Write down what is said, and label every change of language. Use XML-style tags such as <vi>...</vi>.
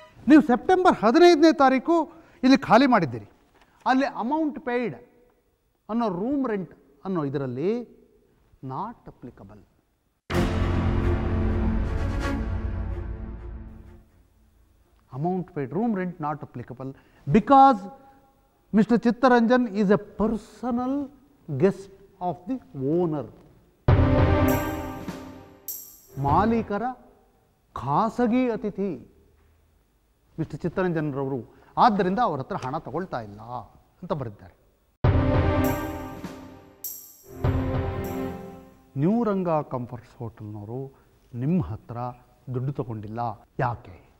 <kn>ನೀವು ಸೆಪ್ಟೆಂಬರ್ 15ನೇ ತಾರೀಕು ಇಲ್ಲಿ ಖಾಲಿ ಮಾಡಿದ್ದೀರಿ. ಅಲ್ಲಿ ಅಮೌಂಟ್ ಪೇಯ್ಡ್ ಅನ್ನೋ ರೂಮ್ ರೆಂಟ್ ಅನ್ನೋ ಇದರಲ್ಲಿ</kn> <en>Not applicable. Amount paid, room rent not applicable because Mr. Chittaranjan is a personal guest of the owner.</en> <kn>ಮಾಲೀಕರ ಖಾಸಗಿ ಅತಿಥಿ ಮಿಸ್ಟರ್ ಚಿತ್ತರಂಜನ್ರವರು, ಆದ್ದರಿಂದ ಅವರ ಹತ್ರ ಹಣ ತಗೊಳ್ತಾ ಇಲ್ಲ ಅಂತ ಬರೆದಿದ್ದಾರೆ. ನ್ಯೂ ರಂಗ ಕಂಫರ್ಟ್ಸ್ ಹೋಟೆಲ್ನವರು ನಿಮ್ಮ ಹತ್ರ ದುಡ್ಡು ತಗೊಂಡಿಲ್ಲ, ಯಾಕೆ?</kn>